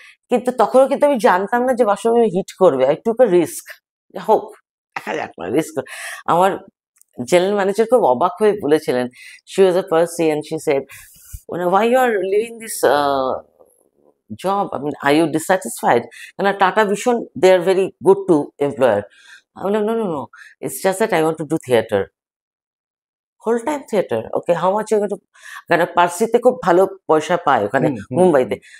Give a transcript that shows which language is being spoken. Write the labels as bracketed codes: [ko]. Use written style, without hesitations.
[bn] কিন্তু তখনও কিন্তু আমি জানতাম না যে বাসভূমি হিট করবে। [en] I took a risk. [bn] হোক, দেখা যাক না, রিস্ক। আমার জেনারেল ম্যানেজার খুব অবাক হয়ে বলেছিলেন, [en] She was a Parsi and she said, why you are leaving this job? I mean, are you dissatisfied? And Tata Vision, they are very good to employer. I'm like, no. It's just that I want to do theatre. Whole time theatre. Okay, how much are you going to? [bn] কারণ পার্সিতে খুব ভালো পয়সা পায় ওখানে মুম্বাইতে।